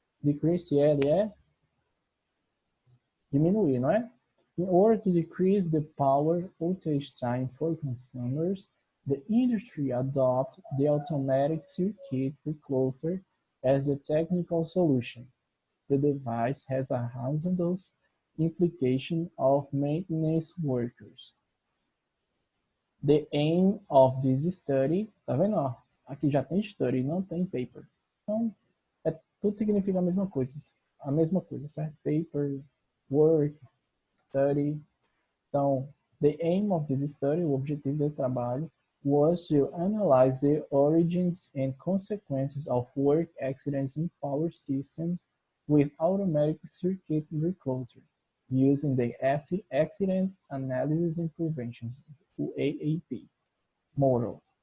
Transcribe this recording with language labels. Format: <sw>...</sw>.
<pt>Decrease, ele é diminuir, não é?</pt> <en>In order to decrease the power outage time for consumers, the industry adopted the automatic circuit recloser as the technical solution. The device has a hazardous implication of maintenance workers. The aim of this study,</en> <pt>tá vendo? Ó, aqui já tem study, não tem paper. Então, tudo significa a mesma coisa, certo?</pt> <en>Paper, work, study. Então, the aim of this study,</en> <pt>o objetivo desse trabalho,</pt> <en>was to analyze the origins and consequences of work accidents in power systems with automatic circuit recloser, using the Accident Analysis and Prevention, o AAP, model.</en>